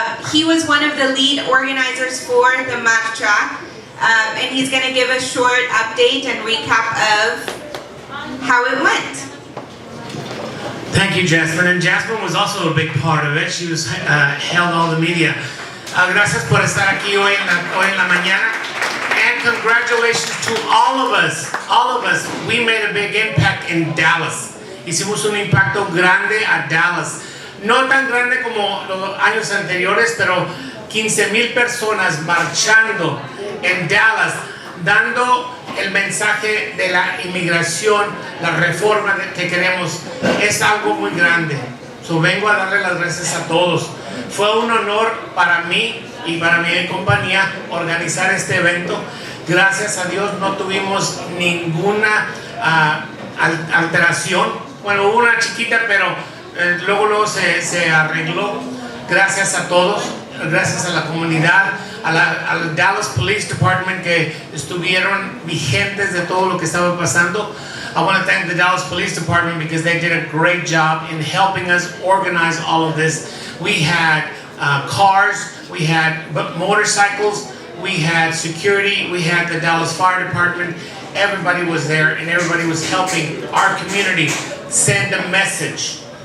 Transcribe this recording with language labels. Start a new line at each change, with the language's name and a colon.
English: He was one of the lead organizers for the Marcha, and he's going to give a short update and recap of how it went. Thank you, Jasmine. And Jasmine was also a big part of it. She was held all the media.
Spanish: Gracias por estar aquí hoy en la mañana.
English: And congratulations to all of us. All of us. We made a big impact in Dallas.
Spanish: Hicimos un impacto grande a Dallas. No tan grande como los años anteriores, pero 15,000 personas marchando en Dallas, dando el mensaje de la inmigración, la reforma que queremos. Es algo muy grande. So, vengo a darle las gracias a todos. Fue un honor para mí y para mi compañía organizar este evento. Gracias a Dios no tuvimos ninguna alteración. Bueno, hubo una chiquita, pero luego se arregló. Gracias a todos, gracias a la comunidad, al Dallas Police Department que estuvieron vigentes de todo lo que estaba pasando.
English: I want to thank the Dallas Police Department because they did a great job in helping us organize all of this. We had cars, we had motorcycles, we had security, we had the Dallas Fire Department. Everybody was there and everybody was helping our community send a message.